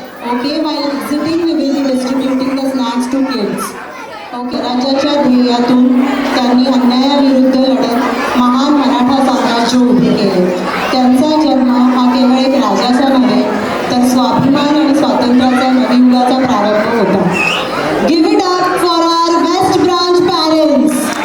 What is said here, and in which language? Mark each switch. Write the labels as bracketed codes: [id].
[en] Okay, while exiting, we will be distributing the snacks to kids. [mr] Okay, राज्याच्या ध्येयातून त्यांनी अन्यायाविरुद्ध लढत महान मराठा साम्राज्य उभे केले. त्यांचा जन्म हा केवळ एक राजाचा नव्हे, तर स्वाभिमान आणि स्वातंत्र्याचा नवयुगाचा प्रारंभ होता. [en] Give it up for our West Branch parents.